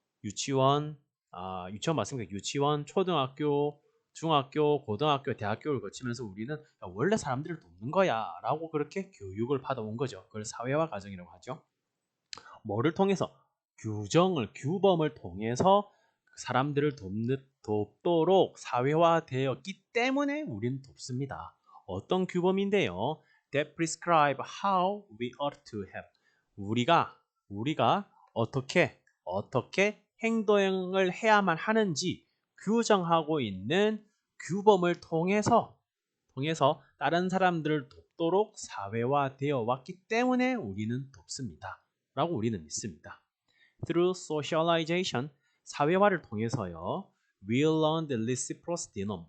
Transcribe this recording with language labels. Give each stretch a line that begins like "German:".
Korean: 유치원 맞습니까? 유치원, 초등학교, 중학교, 고등학교, 대학교를 거치면서 우리는 원래 사람들을 돕는 거야 라고 그렇게 교육을 받아온 거죠. 그걸 사회화 과정이라고 하죠. 뭐를 통해서? 규범을 통해서 사람들을 돕도록 사회화되었기 때문에 우리는 돕습니다. 어떤 규범인데요?
English: That prescribe how we ought to help.
Korean: 우리가 어떻게 행동을 해야만 하는지 규정하고 있는 규범을 통해서 다른 사람들을 돕도록 사회화되어 왔기 때문에 우리는 돕습니다. 라고 우리는 믿습니다.
English: Through socialization,
Korean: 사회화를 통해서요.
English: We learn the reciprocity norm.